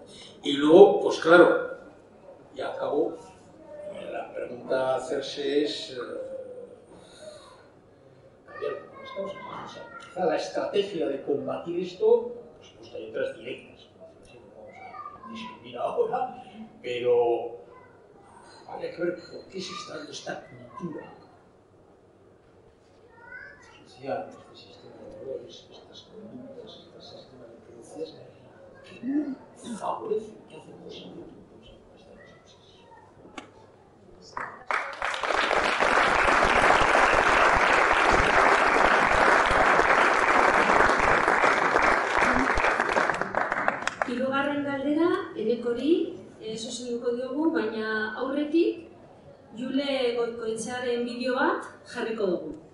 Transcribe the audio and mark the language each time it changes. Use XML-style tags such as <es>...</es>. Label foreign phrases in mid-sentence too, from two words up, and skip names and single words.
<es>Y luego, pues claro, ya acabo, la pregunta a hacerse es, quizá la estrategia de combatir esto, por supuesto hay otras directas, no vamos a discutir ahora, pero habría que ver por qué se está dando esta cultura social, este sistema de valores, estas conductas, este sistema de creencias que favorecen, que hacen posible estas cosas.</es> <eu>Hirugarren galdera, Enekori, zuzenduko diogu, baina aurretik Jule Goikoetxearen bideo bat jarriko dugu.</eu>